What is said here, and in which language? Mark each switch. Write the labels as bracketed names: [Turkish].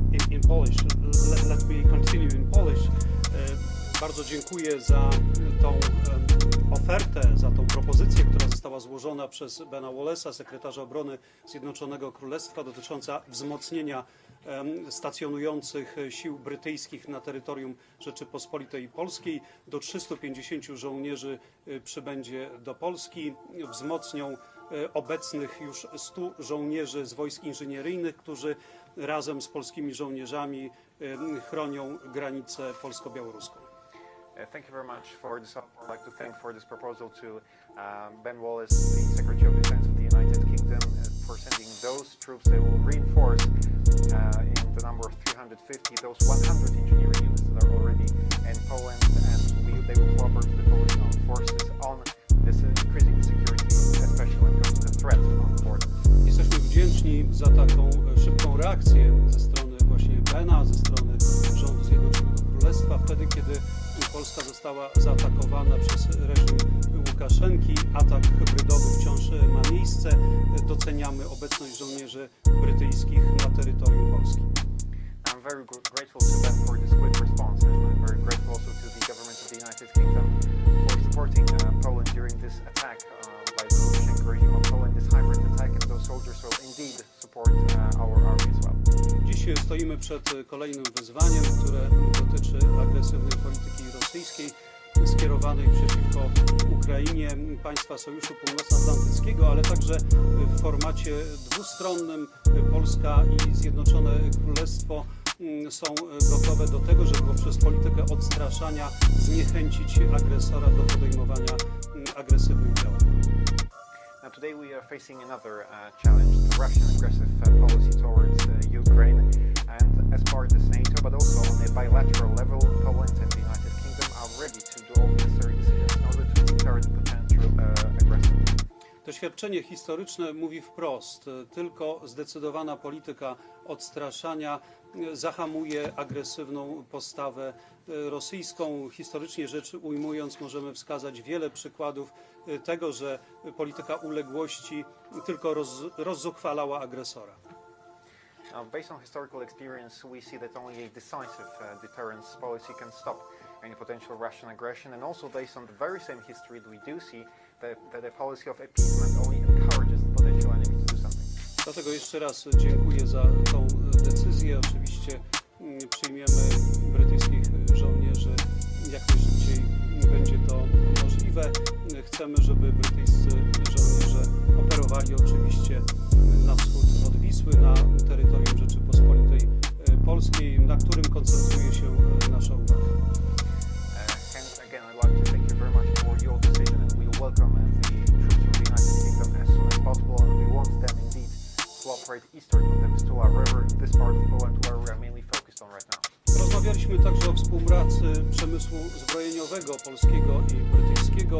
[English] In Polish, let me continue in Polish. [Polish] Bardzo dziękuję za tą ofertę, za tą propozycję, którą została złożona przez Bena Wallace'a, sekretarza obrony Zjednoczonego Królestwa, dotycząca wzmocnienia stacjonujących sił brytyjskich na terytorium Rzeczypospolitej Polskiej. Do 350 żołnierzy przybędzie do Polski, wzmocnią obecnych już 100 żołnierzy z wojsk inżynieryjnych, którzy razem z polskimi żołnierzami chronią granicę polsko-białoruską. [English] Thank you very much for this. I'd like to thank for this proposal to Ben Wallace, the Secretary of Defense of the United Kingdom, for sending those troops. They will reinforce in the number of 350 those 100 engineering units that are already in Poland, and they will cooperate with the Polish armed forces on this increasing security, especially when it comes to the threat on the border. [Polish] Jesteśmy wdzięczni za taką szybką reakcję ze strony właśnie Bena, ze strony rządu Zjednoczonego Królestwa, wtedy kiedy Polska została zaatakowana przez reżim Łukaszenki. Atak hybrydowy wciąż ma miejsce. Doceniamy obecność żołnierzy brytyjskich na terytorium Polski. [English] I'm very grateful to them for this quick response, and I'm very grateful also to the government of the United Kingdom for supporting Poland during this attack by the Lukashenko regime of Poland, this hybrid attack, and those soldiers will indeed support our army as well. [Polish] Dziś stoimy przed kolejnym wyzwaniem, które dotyczy agresywnej polityki rosyjskiej skierowanej przeciwko Ukrainie, państwa Sojuszu Północnoatlantyckiego, ale także w formacie dwustronnym. Polska i Zjednoczone Królestwo są gotowe do tego, żeby poprzez politykę odstraszania zniechęcić agresora do podejmowania agresywnych działań. [English] Now today we are facing another challenge, the Russian aggressive policy towards Ukraine, and as part of NATO, but also on a bilateral level, Poland and the United Kingdom are ready to do all necessary decisions in order to deter the potential aggressor. [Polish] Doświadczenie historyczne mówi wprost, tylko zdecydowana polityka odstraszania zahamuje agresywną postawę rosyjską. Historycznie rzecz ujmując, możemy wskazać wiele przykładów tego, że polityka uległości tylko rozzuchwalała agresora. [English] Now, based on historical experience, we see that only a decisive deterrence policy can stop any potential Russian aggression, and also based on the very same history that we do see that a policy of appeasement only encourages the potential enemy to do something. [Polish] Dlatego jeszcze raz dziękuję za tą decyzję. Oczywiście przyjmiemy brytyjskich żołnierzy jak najszybciej będzie to możliwe. Chcemy, żeby brytyjscy żołnierze operowali oczywiście na wschód od Wisły, na terytorium Rzeczypospolitej Polskiej, na którym koncentruje się nasza uwaga. [English] Again, I'd like to thank you very much for your decision, and we welcome the troops from the United Kingdom as soon as possible, and we want them indeed to operate eastern of the Vistula River, this part of Poland where we are mainly focused on right now. [Polish] Rozmawialiśmy także o współpracy przemysłu zbrojeniowego polskiego i brytyjskiego.